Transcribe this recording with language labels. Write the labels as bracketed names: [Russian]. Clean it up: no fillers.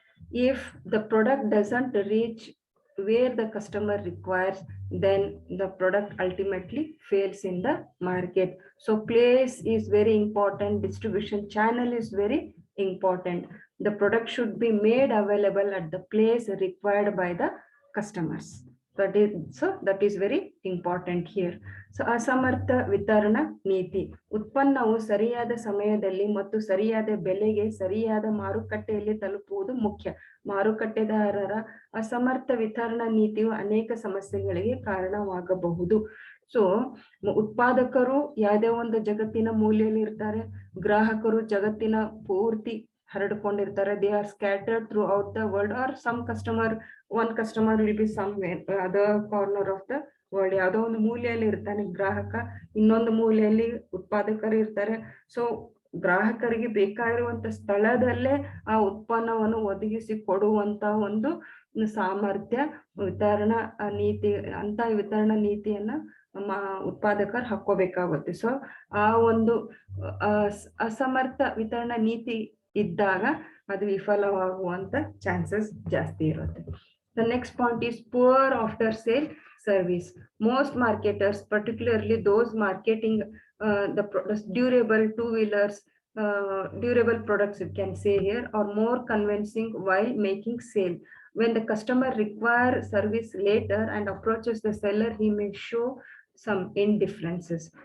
[English] If the product doesn't reach where the customer requires, then the product ultimately fails in the market. So place is very important, distribution channel is very important. The product should be made available at the place required by the customers. That is very important here. [Kannada] So ಅಸಮರ್ಥ ವಿತರಣಾ ನೀತಿ. ಉತ್ಪನ್ನವು ಸರಿಯಾದ ಸಮಯದಲ್ಲಿ ಮತ್ತು ಸರಿಯಾದ ಬೆಲೆಗೆ ಸರಿಯಾದ ಮಾರುಕಟ್ಟೆಯಲ್ಲಿ ತಲುಪುವುದು ಮುಖ್ಯ. ಮಾರುಕಟ್ಟೆದಾರರ ಅಸಮರ್ಥ ವಿತರಣಾ ನೀತಿಯು ಅನೇಕ ಸಮಸ್ಯೆಗಳಿಗೆ ಕಾರಣವಾಗಬಹುದು. ಸೊ ಉತ್ಪಾದಕರು ಯಾವುದೇ ಒಂದು ಜಗತ್ತಿನ ಮೂಲೆಯಲ್ಲಿ ಇರ್ತಾರೆ, ಗ್ರಾಹಕರು ಜಗತ್ತಿನ ಪೂರ್ತಿ ಹರಡಿಕೊಂಡಿರ್ತಾರೆ. [English] They are scattered throughout the world are some customer, one customer will be somewhere other corner of the world. [Kannada] ಯಾವುದೋ ಒಂದು ಮೂಲೆಯಲ್ಲಿ ಇರ್ತಾನೆ ಗ್ರಾಹಕ, ಇನ್ನೊಂದು ಮೂಲೆಯಲ್ಲಿ ಉತ್ಪಾದಕರು ಇರ್ತಾರೆ. ಸೊ ಗ್ರಾಹಕರಿಗೆ ಬೇಕಾಗಿರುವಂತ ಸ್ಥಳದಲ್ಲೇ ಆ ಉತ್ಪನ್ನವನ್ನು ಒದಗಿಸಿ ಕೊಡುವಂತ ಒಂದು ಸಾಮರ್ಥ್ಯ ವಿತರಣಾ ನೀತಿ, ಅಂತ ವಿತರಣಾ ನೀತಿಯನ್ನ ಉತ್ಪಾದಕರು ಹಾಕೋಬೇಕಾಗುತ್ತೆ. ಸೊ ಆ ಒಂದು ಅಸಮರ್ಥ ವಿತರಣಾ ನೀತಿ ಇದ್ದಾಗ ಅದು ವಿಫಲವಾಗುವಂತ ಚಾನ್ಸಸ್ ಜಾಸ್ತಿ ಇರುತ್ತೆ. [English] The next point is poor after sale service. Most marketers, particularly those marketing the durable two-wheelers, durable products you can say here, are more convincing while making sale. when the customer requires service later and approaches the seller, he may show some indifferences.